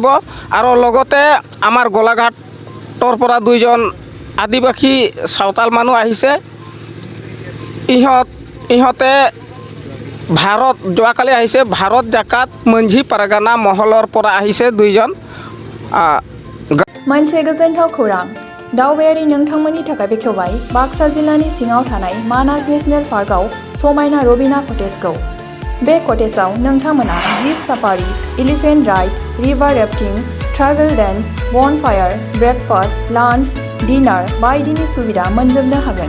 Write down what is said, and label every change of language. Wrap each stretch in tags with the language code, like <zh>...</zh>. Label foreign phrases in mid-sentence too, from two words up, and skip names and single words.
<as>আৰু লগতে আমাৰ গোলাঘাটৰ পৰা 2জন আদিবাসী চাওতাল মানুহ আহিছে। ইহঁতে যোৱাকালি আহিছে ভাৰত জাকাত মঞ্জি পাৰগানা মহলৰ পৰা আহিছে 2জন।</as> <brx>मोनसे गोजोनथाव खौरां दावबायारि नोंथांमोननि थाखाय बेखेवबाय बाक्सा जिल्लानि सिङाव थानाय मानास नेशनेल पार्कआव समायना रबिना कटेजखौ। बे कटेजआव नोंथांमोना</brx> <en>jeep safari, elephant ride, river rafting, tribal dance, bonfire, breakfast, lunch, dinner</en> <brx>बायदिनि सुबिदा मोनजोबनो हागोन।</brx>